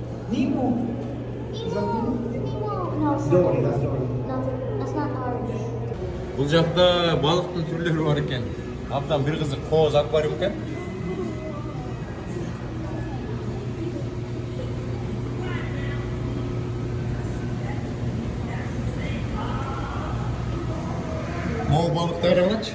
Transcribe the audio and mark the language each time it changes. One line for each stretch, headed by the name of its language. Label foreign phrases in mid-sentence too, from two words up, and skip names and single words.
English: Nemo. Is that Nemo? No, it's Dory, not. that's Dory. No, that's not orange.
Kazakh: Бұл жақта балықтың түрлері бар екен. Абдан бір қызық қоз аквариум екен. Мол балықтар қараңызшы.